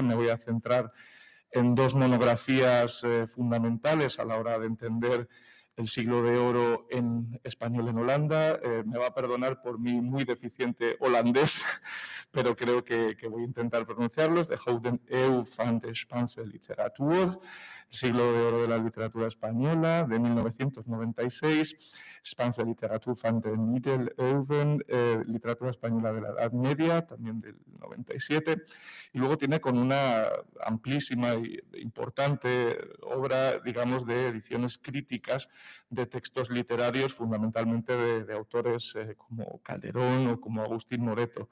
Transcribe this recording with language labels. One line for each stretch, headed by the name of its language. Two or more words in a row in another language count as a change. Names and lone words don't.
Spanish: Me voy a centrar en dos monografías fundamentales a la hora de entender el siglo de oro en español en Holanda. Me va a perdonar por mi muy deficiente holandés, pero creo que voy a intentar pronunciarlos.
Dutch: De Gouden Eeuw van de Spaanse Literatuur,
Spanish: el siglo de oro de la literatura española, de 1996.
Dutch: Spaanse Literatuur van de Middeleeuwen,
Spanish: literatura española de la Edad Media, también del 97. Y luego tiene con una amplísima e importante obra, digamos, de ediciones críticas de textos literarios, fundamentalmente fundamentalmente de autores como Calderón o como Agustín Moreto.